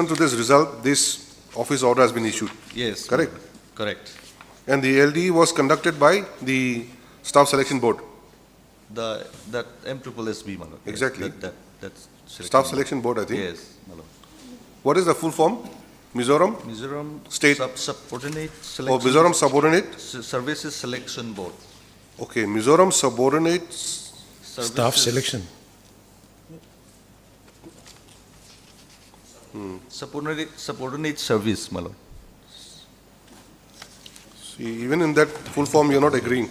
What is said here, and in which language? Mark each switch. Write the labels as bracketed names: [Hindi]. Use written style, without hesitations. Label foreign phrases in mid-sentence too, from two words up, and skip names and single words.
[English] pursuant to this result, this office order has been issued. Yes. Correct? my lord. Correct. And the LDE was conducted by the Staff Selection Board. That MSSB, my lord. Yes, Exactly. That's Staff Selection Board, I think. Yes, my lord. What is the full form? Mizoram? Mizoram State. Subordinate Or Selection. Mizoram Subordinate? Services Selection Board. Okay, Mizoram Subordinate, Staff Services- selection. Subordinate service, my lord. see, even in that full form, you're not agreeing.